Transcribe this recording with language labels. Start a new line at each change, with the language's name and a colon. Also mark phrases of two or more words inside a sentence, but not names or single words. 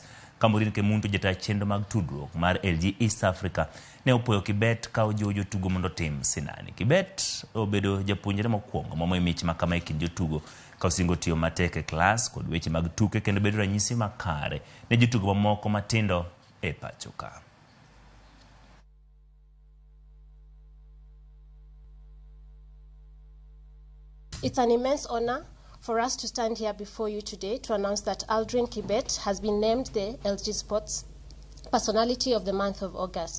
Luo (Kenya and Tanzania): Kamborin Kemuntu jata chendo mag tudruok mar LG East Africa ne opoyo Kibet ka ojojo tugo mondo tim sinani. Kibet obedo japuonjre mokwongo momo mich makama e kind jotugo ka osingo tiyo matek e klas kod weche mag tuke kendo bedo ranyisi makare ne jotugo mamoko matindo e pacho ka.
English: It's an immense honor for us to stand here before you today to announce that Aldrin Kibet has been named the LG Sports Personality of the month of August.